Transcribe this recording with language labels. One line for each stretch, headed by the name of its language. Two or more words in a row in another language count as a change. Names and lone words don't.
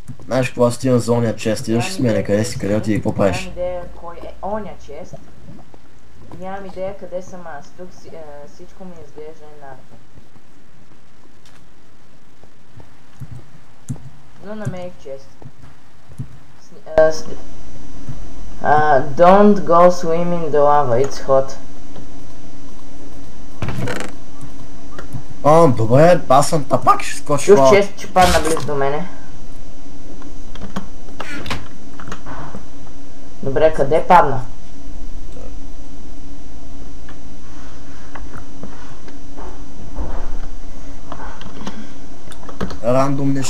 Bulgarian: Знаеш какво, аз отивам за ония чест, идваш с мене, къде си, къде отиди, какво правиш? Нямам идея кой е оня чест. Нямам идея къде съм аз. Тук всичко ми изглежда еднакво. Но намерих чест.
English: Don't go swim in the lava, it's hot.
Bulgarian: О, добре, аз съм тапак, ще скоча. Чух чест, че падна близо до мене. Добре, къде падна? Рандом нещо.